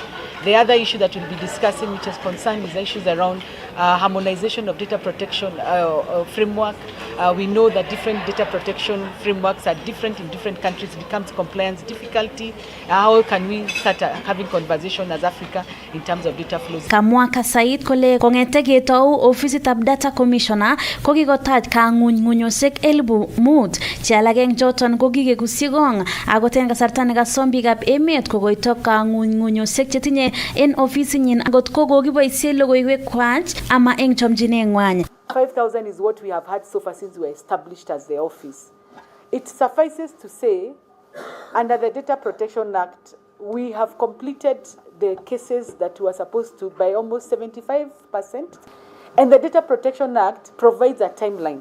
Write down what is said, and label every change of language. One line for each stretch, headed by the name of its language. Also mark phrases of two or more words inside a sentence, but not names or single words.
English: The other issue that we'll be discussing, which is concerned, is issues around harmonization of data protection framework. We know that different data protection frameworks are different in different countries. It becomes compliance difficulty. How can we start having conversation as Africa in terms of data flows?
Kalenjin: Kamwa Kasait kole kongete ketou ofisitab
English: data commissioner
Kalenjin: ko kikotach kang'unyng'unyosiek 5,000 che alak eng choton ko kikekusikong akot eng kasarta nekasom biikab emet kokoito kang'unyng'unyosiek chetinye en ofisinyin akot ko kokiboisie logoiwekwach ama eng chomchineng'wany.
English: 5,000 is what we have had so far since we were established as the office. It suffices to say, under the Data Protection Act, we have completed the cases that were supposed to by almost 75%. And the Data Protection Act provides a timeline.